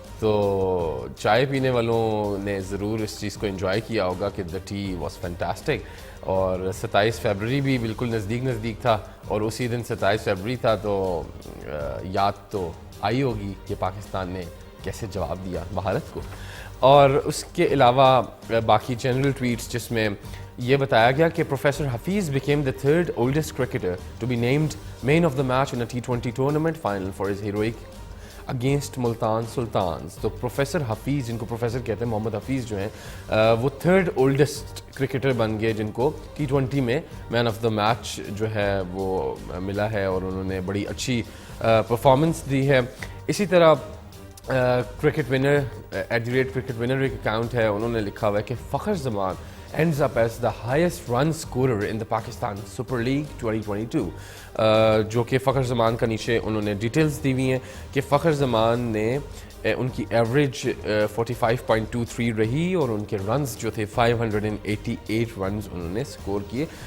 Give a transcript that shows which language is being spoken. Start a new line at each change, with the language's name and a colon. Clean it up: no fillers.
Urdu: تو چائے پینے والوں نے ضرور اس چیز کو انجوائے کیا ہوگا کہ
English: The tea was fantastic.
Urdu: اور 27 فیبروری بھی بالکل نزدیک تھا, اور اسی دن 27 فیبروری تھا, تو یاد تو آئی ہوگی کہ پاکستان نے کیسے جواب دیا بھارت کو. اور اس کے علاوہ باقی جنرل ٹویٹس جس میں یہ بتایا گیا کہ professor Hafeez
English: became the third oldest cricketer to be named man of the match in a T20 tournament final for his heroic against Multan Sultans.
Urdu: تو پروفیسر حفیظ, جن کو پروفیسر کہتے ہیں, محمد حفیظ جو ہیں وہ تھرڈ اولڈسٹ کرکٹر بن گئے جن کو T20 میں مین آف دا میچ جو ہے وہ ملا ہے, اور انہوں نے بڑی اچھی پرفارمنس دی ہے. اسی طرح کرکٹ ونر @ کرکٹ ونر ایک اکاؤنٹ ہے, انہوں نے لکھا ہوا ہے کہ فخر زمان
English: ends up as the highest run scorer in the Pakistan Super League 2022,
Urdu: جو کہ فخر زمان کا نیچے انہوں نے ڈیٹیلز دی ہوئی ہیں کہ فخر زمان نے ان کی ایوریج 45.23 رہی, اور ان کے رنز جو تھے 588 رنز انہوں نے سکور کیے.